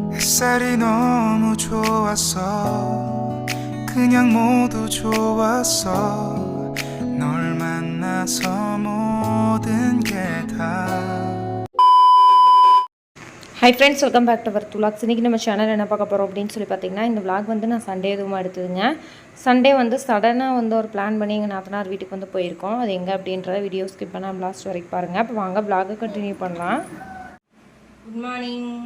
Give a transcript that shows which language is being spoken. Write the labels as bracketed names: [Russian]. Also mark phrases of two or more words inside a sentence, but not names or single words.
[Korean] 햇살이 너무 좋았어 그냥 모두 좋았어 널 만나서 모든 게 다 [English] Hi friends, welcome back to our thulaks. [Tamil] இன்றைக்கி நம்ம சேனல் என்ன பார்க்க போகிறோம் அப்படின்னு சொல்லி பார்த்தீங்கன்னா, இந்த விளாக் வந்து நான் சண்டே எதுவும் எடுத்ததுங்க. சண்டே வந்து சடனாக வந்து ஒரு பிளான் பண்ணி எங்கள் நாத்தனார் வீட்டுக்கு வந்து போயிருக்கோம். அது எங்கே அப்படின்றத [English] video skip [Tamil] பண்ணால் லாஸ்ட் வரைக்கும் பாருங்கள். அப்போ வாங்க விளாகை கண்டினியூ பண்ணலாம். [English] good morning.